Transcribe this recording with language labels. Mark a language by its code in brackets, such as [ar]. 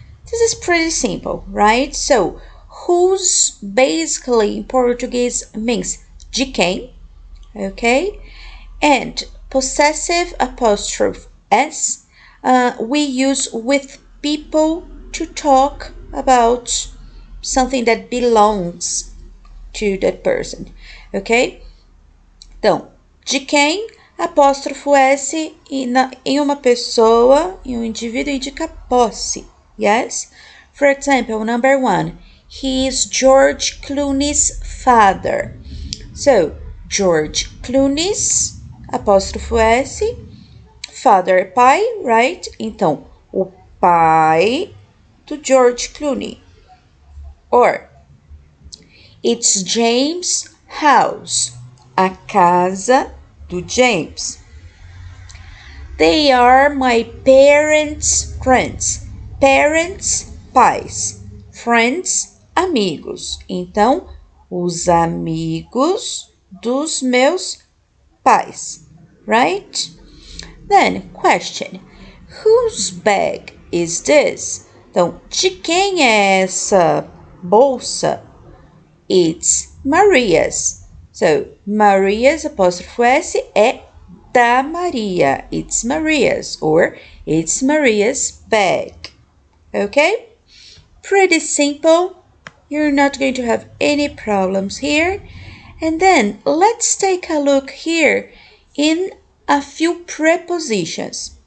[en] This is pretty simple, right? So whose basically in Portuguese means [pt] de quem, [en] okay? And possessive apostrophe s we use with people to talk about something that belongs to that person, ok? [pt] Então, de quem, apóstrofo S em uma pessoa, em um indivíduo, indica posse, yes? [en] For example, number 1, he is George Clooney's father. So, George Clooney's, apóstrofo S, father, pai, right? [pt] Então, o pai do George Clooney. [en] Or, it's James' house, [pt] a casa do James. [en] They are my parents' friends. Parents, pais. Friends, amigos. [pt] Então, os amigos dos meus pais, right? [en] Then, question. Whose bag is this? [pt] Então, de quem é essa bolsa? [en] It's Maria's. So, Maria's apostrophe S [pt] é da Maria. [en] It's Maria's or it's Maria's bag. Okay? Pretty simple. You're not going to have any problems here. And then let's take a look here in a few prepositions.